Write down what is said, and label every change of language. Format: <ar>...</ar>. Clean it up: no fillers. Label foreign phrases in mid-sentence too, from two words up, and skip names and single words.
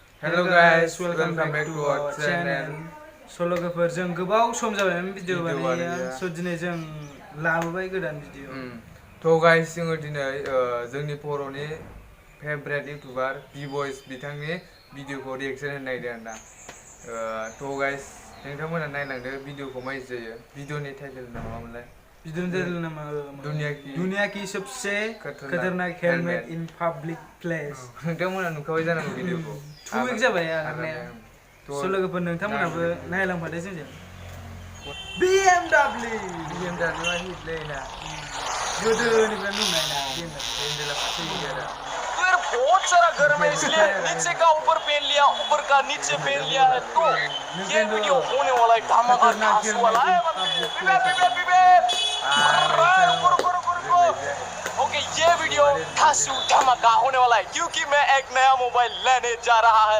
<en>Hello guys, welcome back to our channel.</en> <brx>लोगोफोर जों गोबाव सम जाबाय भिडिअ बानायनाया स' दिनै जों लाबोबाय गोदान भिडिअ थ' गाइस जोङो दिनै जोंनि बर'नि</brx> <en>favourite YouTuber</en> <brx>B-Boys बिथांनि भिडिअखौ रिएक्सन होनो नागिरदों आरोना थ' गाइस नोंथांमोना नायलांदो भिडिअखौ माबायदि जायो भिडिअनि टाइटेलना मामोनलाय</brx> <hi>दुनिया की सबसे खतरनाक हेलमेट</hi> <en>in public place</en> <brx>नोंथांमोना नुखाबाय जानांगौ भिडिअखौ 2 week जाबाय आगारनाया स' लोगोफोर नोंथांमोनाबो नायलांफादो जोंजों BMW आ हिटलै ना गोदोनिफ्राय नुनाय ना BMW फारसे गैया</brx> <hi>यार बहुत सारा गर्म है इसलिए नीचे का ऊपर पहन लिया ऊपर का नीचे पहन लिया है तो ये वीडियो होने वाला है धमाकेदार वाला है ओके ये वीडियो धांसू धमाका होने वाला है क्योंकि मैं एक नया मोबाइल लेने जा रहा है</hi>